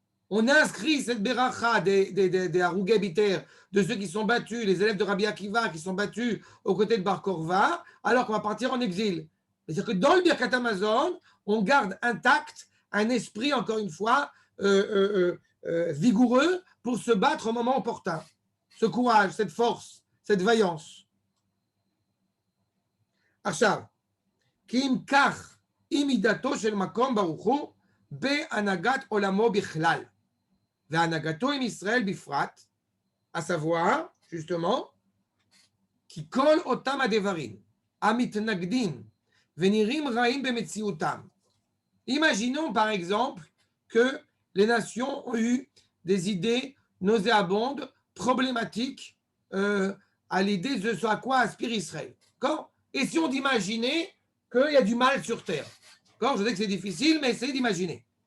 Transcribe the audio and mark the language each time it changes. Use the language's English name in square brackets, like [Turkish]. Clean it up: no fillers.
[French] On inscrit cette bracha des Harugei Biter, de ceux qui sont battus, les élèves de Rabbi Akiva qui sont battus aux côtés de Bar Korva, alors qu'on va partir en exil. C'est-à-dire que dans le Birkat Amazon, on garde intact un esprit, encore une fois, vigoureux pour se battre au moment opportun. Ce courage, cette force, cette vaillance. [Hebrew] עכשיו, כי אם כך, היא מידתו של מקום ברוך הוא בהנהגת עולמו בכלל, והנהגתו עם ישראל בפרט, [French] à savoir, justement, [Hebrew] כי כל אותם הדברים המתנגדים ונראים רעים במציאותם. [French] Imaginons par exemple que les nations ont eu des idées nauséabondes, problématiques à l'idée de ce à quoi aspire Israël. Essayons d'imaginer qu'il y a du mal sur terre. Je sais que c'est difficile, mais essayez d'imaginer.